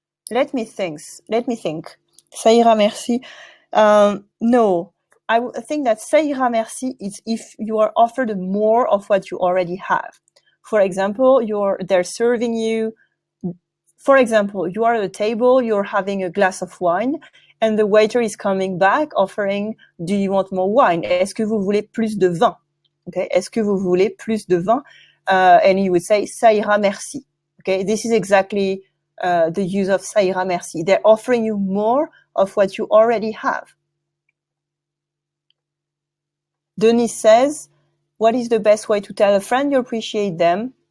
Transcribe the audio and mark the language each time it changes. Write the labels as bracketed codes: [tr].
[en] Let me think. [fr] Ça ira merci. [en] No, I think that [fr] ça ira merci [en] is if you are offered more of what you already have. For example, they're serving you. For example, you are at a table, you're having a glass of wine, and the waiter is coming back offering, do you want more wine? [fr] Est-ce que vous voulez plus de vin? Okay, est-ce que vous voulez plus de vin? [en] And you would say, [fr] ça ira merci. [en] Okay, this is exactly the use of [fr] ça ira merci. [en] They're offering you more of what you already have. Denise says, what is the best way to tell a friend you appreciate them?